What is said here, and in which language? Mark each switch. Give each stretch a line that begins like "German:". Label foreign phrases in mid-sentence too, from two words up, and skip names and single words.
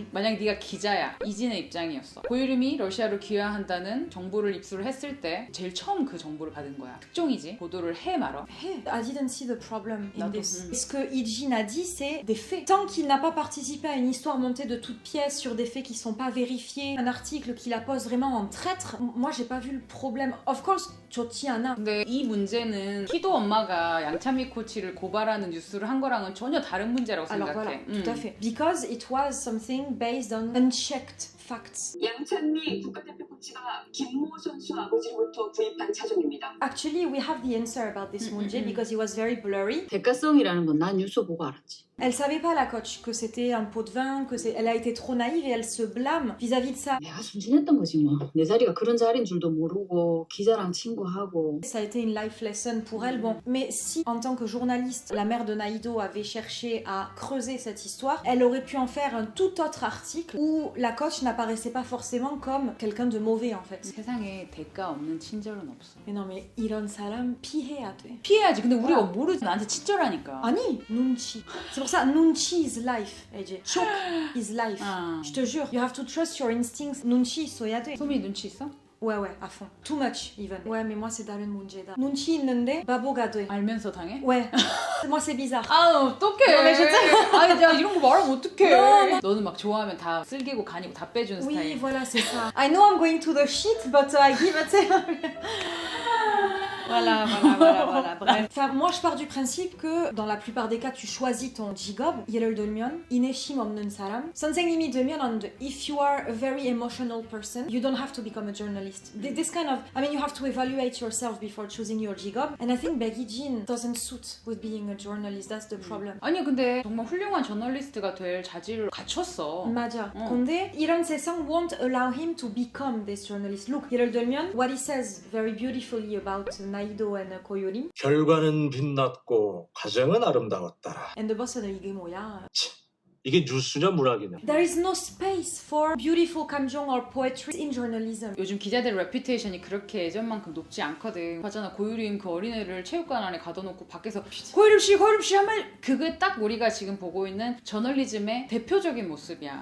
Korean: 만약 네가 기자야, 이진의 입장이었어. 고유림이 러시아로 귀화한다는 정보를 입수를 했을 때 제일 처음 그 정보를 받은 거야. 특종이지. 보도를 해 말어.
English: Hey, I didn't see the problem in
Korean: 나도,
English: this.
French: Ce que Hee-jin a dit, c'est des faits. Tant qu'il n'a pas participé à une histoire montée de toutes pièces sur sur des faits qui sont pas vérifiés, un article qui la pose vraiment en traître, moi j'ai pas vu le problème.
English: Of course,
Korean: 좋지 않아. 근데 이 문제는 희도 엄마가 양찬미 코치를 고발하는 뉴스를 한 거랑은 전혀 다른 문제라고
French: Alors
Korean: 생각해.
French: voilà, tout à fait.
English: Because it was something based on unchecked facts.
Korean: 양찬미 국가대표 코치가 김모 선수 아버지로부터 구입한 차종입니다.
English: Actually, we have the answer about this 문제 because it was very blurry.
Korean: 대가성이라는 건 난 뉴스 보고 알았지.
French: Elle savait pas la coach que c'était un pot de vin, elle a été trop naïve et elle se blâme vis-à-vis de ça.
Korean: 내가 순진했던 거지 뭐. 내 자리가 그런 자리인 줄도 모르고 기자랑 친구하고.
French: Ça a été une
English: life lesson
French: pour elle. Bon, mais si en tant que journaliste, la mère de Naïdo avait cherché à creuser cette histoire, elle aurait pu en faire un tout autre article où la coach n'apparaissait pas forcément comme quelqu'un de mauvais en fait.
Korean: 세상에 대가 없는 친절은 없어.
French: Mais non, mais
Korean: 이런 사람 피해야 돼. 피해야지. 근데 우리가 모르지. 나한테 친절하니까. 아니, 눈치.
French: C'est pour ça,
English: 눈치 is life, AJ. Choke is life.
Korean: 아.
French: Je te jure,
English: you have to trust your instincts.
Korean: 눈치 있어야 돼. 소미 눈치 있어?
French: Ouais, à fond.
English: Too much, even.
French: Ouais, mais moi, c'est
Korean: 다른 문제다. 눈치 있는데 바보가 돼. 알면서 당해?
French: Ouais. Moi, c'est bizarre.
Korean: 아 어떡해.
French: Non, mais je
Korean: 아니 내가 이런 거 말하면 어떡해.
French: Non,
Korean: 너는 막 좋아하면 다 쓸개고 간이고 다 빼주는
French: Oui,
Korean: 스타일.
French: voilà, c'est ça.
English: I know I'm going to the shit, but I give it.
French: Voilà. Bref. Enfin, moi, je pars du principe que dans la plupart des cas, tu choisis ton 직업.
Korean: 예를 들면, 인내심 없는 사람. 선생님이 되면 안 돼.
English: If you are a very emotional person, you don't have to become a journalist. This kind of, I mean, you have to evaluate yourself before choosing your 직업. And I think Becky Jean doesn't suit with being a journalist. That's the problem.
Korean: 아니 근데 정말 훌륭한 저널리스트가 될 자질을 갖췄어. 맞아. 근데 이런 세상
English: won't allow him to become this journalist. Look,
Korean: 예를 들면
English: what he says very beautifully about Naïdo and 고요림.
Korean: 결과는 빛났고 과정은 아름다웠다.
English: And the boss
Korean: 는 이게 뭐야? 이게 뉴스냐 문학이냐.
English: There is no space for beautiful 감정 or poetry in journalism.
Korean: 요즘 기자들 레퓨테이션이 그렇게 예전만큼 높지 않거든. 봤잖아 고유림 그 어린애를 체육관 안에 가둬놓고 밖에서 고유림 씨 하면 그게 딱 우리가 지금 보고 있는 저널리즘의 대표적인 모습이야.